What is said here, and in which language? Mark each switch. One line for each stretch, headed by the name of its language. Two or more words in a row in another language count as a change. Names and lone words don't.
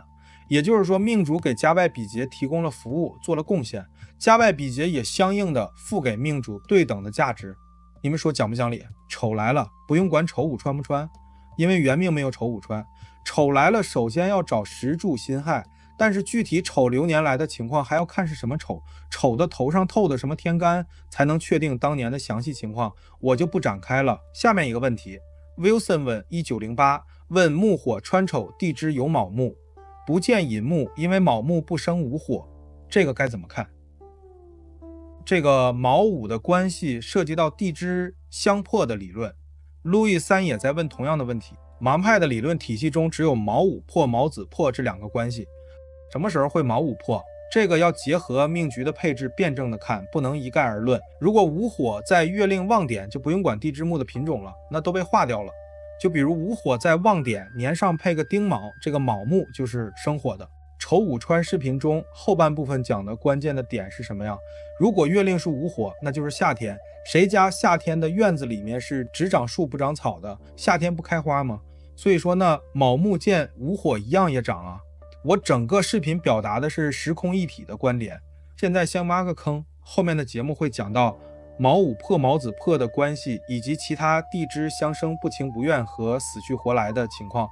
Chinese: 也就是說，命主給家外比劫提供了服務，做了貢獻，家外比劫也相應的付給命主對等的價值。你們說講不講理？丑來了，不用管丑午穿不穿，因為原命沒有丑午穿。丑來了，首先要找時柱辛亥，但是具體丑流年來的情況還要看是什麼丑，丑的頭上透的什麼天干，才能確定當年的詳細情況，我就不展開了。下面一個問題 Wilson 問1908，問木火穿丑，地支有卯木，不見寅木，因為卯木不生午火，這個該怎麼看？這個卯午的關係涉及到地支相破的理論，路易三也在問同樣的問題。盲派的理論體系中只有卯午破、卯子破這2個關係。什麼時候會卯午破？這個要結合命局的配置辯證的看，不能一概而論。如果午火在月令旺點，就不用管地支木的品種了，那都被劃掉了。就比如午火在旺點，年上配個丁卯，這個卯木就是生火的。丑午穿視頻中後半部分講的關鍵的點是什麼呀？如果月令是午火，那就是夏天。誰家夏天的院子裡面是只長樹不長草的？夏天不開花嗎？所以說呢，卯木見午火一樣也長啊。我整個視頻表達的是時空一體的觀點。現在先挖個坑，後面的節目會講到卯午破、卯子破的關係，以及其他地支相生不情不願和死去活來的情況。